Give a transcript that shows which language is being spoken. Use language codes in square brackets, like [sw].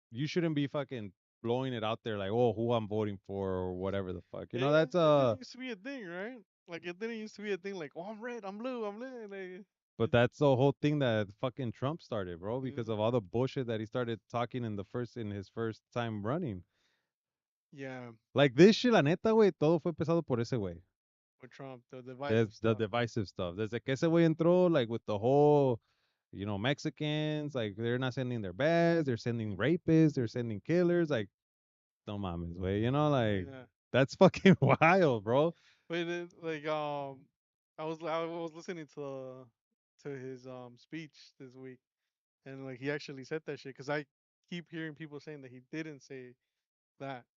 [en] You shouldn't be fucking blowing it out there like, oh, who I'm voting for or whatever the fuck. That's It didn't used to be a thing, right? Like it didn't used to be a thing. Like, oh, I'm red, I'm blue, I'm red. Like, But that's the whole thing that fucking Trump started, bro, because yeah. of all the bullshit that he started talking in his first time running. Yeah. Like this shit, [es] la neta, güey, todo fue empezado por ese güey. [en] With Trump, the divisive There's the stuff. divisive stuff. [es] Desde que ese güey entró, [en] like with the whole, Mexicans, like they're not sending their best, they're sending rapists, they're sending killers, like, [es] no mames, güey, [en] like, Yeah. that's fucking wild, bro. But like I was listening to his speech this week, and like he actually said that shit because I keep hearing people saying that he didn't say that.